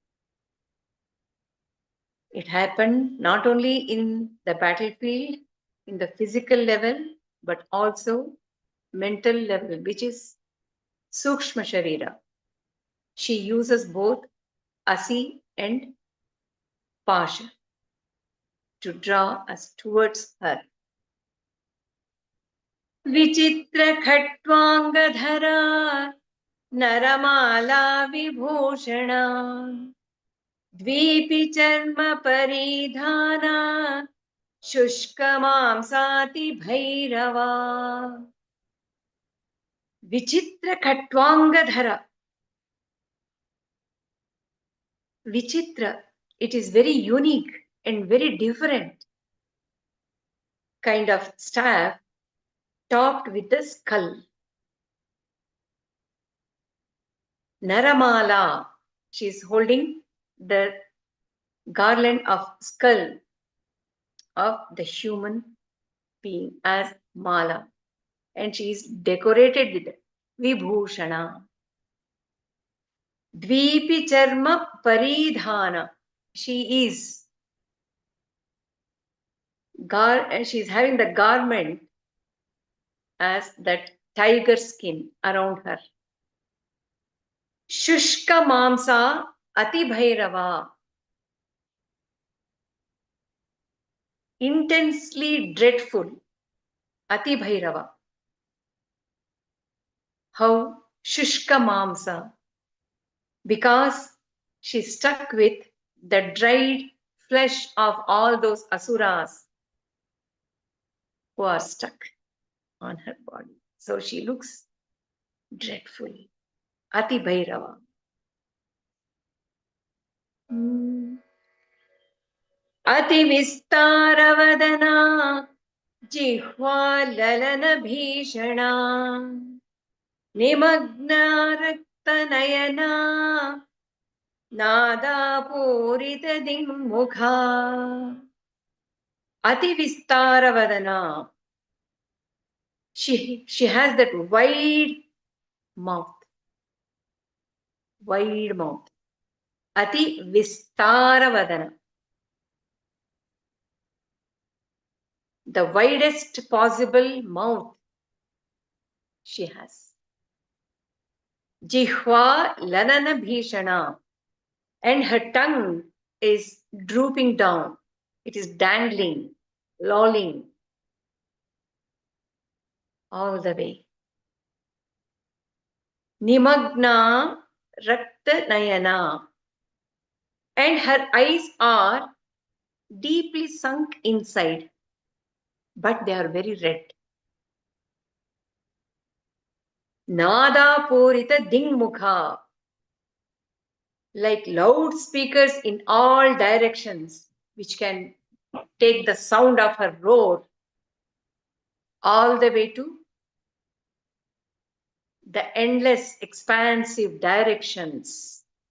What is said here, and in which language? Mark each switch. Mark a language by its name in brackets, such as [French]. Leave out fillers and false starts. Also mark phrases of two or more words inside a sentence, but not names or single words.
[English] It happened not only in the battlefield, in the physical level, but also mental level, which is [Sanskrit] सूक्ष्म शरीर. [English] She uses both Asi and Pasha to draw us towards her. [Sanskrit] विचित्र खट्वाङ्गधरा नरमाला विभूषणा द्वीपि चर्म परिधाना शुष्कमांसाति भैरवा. विचित्र खट्वाङ्गधरा. Vichitra, [English] it is very unique and very different kind of staff topped with the skull. Naramala, she is holding the garland of skull of the human being as mala, and she is decorated with vibhushana. [Sanskrit] द्वीपि चर्म परिधाना, [English] she is she is having the garment as that tiger skin around her. [Sanskrit] शुष्क मांस अति भैरवा, [English] intensely dreadful. [Sanskrit] अति भैरवा. [English] How? [Sanskrit] शुष्क मांस. [English] Because she's stuck with the dried flesh of all those asuras who are stuck on her body. So she looks dreadful. [Sanskrit] अति भैरवा. अति विस्तारवदना जिह्वा ललना भीषणा निमग्ना रक्तनयना नाद पूरित दिङ्मुखा. अति विस्तारवदना. [English] She has that wide mouth. Wide mouth. [Sanskrit] अति विस्तारवदना. [English] The widest possible mouth she has. [Sanskrit] जिह्वा ललना भीषणा. [English] And her tongue is drooping down. It is dangling, lolling all the way. [Sanskrit] निमग्ना रक्त नयना. [English] And her eyes are deeply sunk inside, but they are very red. [Sanskrit] नाद पूरित दिङ्मुखा, [English] like loudspeakers in all directions, which can take the sound of her roar all the way to the endless, expansive directions.